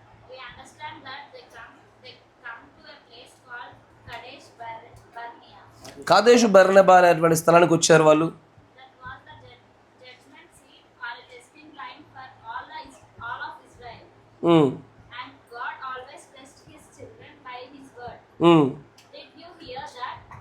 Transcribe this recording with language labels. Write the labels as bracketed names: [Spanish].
[English] We understand that they come to a place called Kadesh Barnea. [Telugu] కాదేషు బర్నబా అనేటువంటి స్థలానికి వచ్చారు వాళ్ళు. [English] That was the judgment seat or a testing line for all of Israel. And God always blessed His children by His word. Did you hear that?